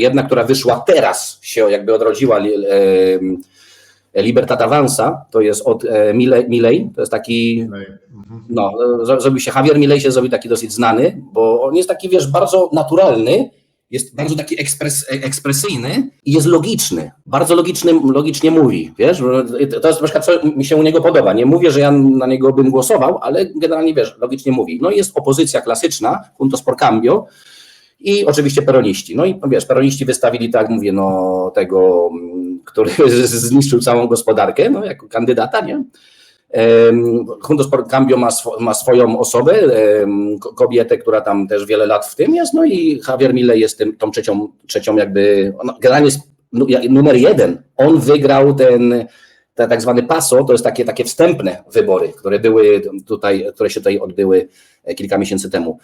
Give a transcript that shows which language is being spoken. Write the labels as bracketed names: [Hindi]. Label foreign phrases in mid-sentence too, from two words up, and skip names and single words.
[Polish] Jedna, która wyszła teraz, się jakby odrodziła, Libertad Avanza, to jest od Milei, to jest taki, zrobił się Javier Milei, się zrobił taki dosyć znany, bo on jest taki, bardzo naturalny, jest bardzo taki ekspresyjny i jest logiczny, bardzo logicznie mówi, wiesz, to jest na przykład, co mi się u niego podoba, nie mówię, że ja na niego bym głosował, ale generalnie, logicznie mówi. No i jest opozycja klasyczna, Juntos por Cambio i oczywiście peroniści, no i peroniści wystawili, tak mówię, tego, który zniszczył całą gospodarkę, jako kandydata, nie? Juntos por Cambio ma swoją osobę, kobietę, która tam też wiele lat w tym jest, no i Javier Milei jest tą trzecią jakby, generalnie jest numer 1. On wygrał tak zwany PASO, to jest takie wstępne wybory, które się tutaj odbyły kilka miesięcy temu.